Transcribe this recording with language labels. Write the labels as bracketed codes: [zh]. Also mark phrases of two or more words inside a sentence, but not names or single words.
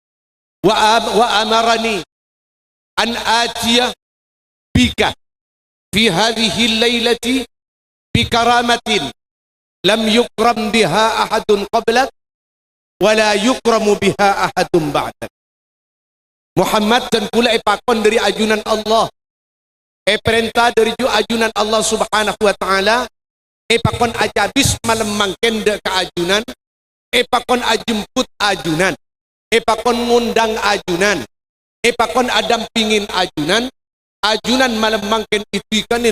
[ar] وأمرني أن آتي بك في هذه الليلة بكرامة لم يكرم بها أحد قبلك ولا يكرم بها أحد بعدك. [mad] Muhammad dan pula pakon dari ajunan Allah perintah dari ajunan [ar] الله سبحانه وتعالى [mad] pakon ajabis malam mangken de ka ajunan pakon ajemput ajunan pakon ngundang ajunan pakon adampingin ajunan malam mangken itikanin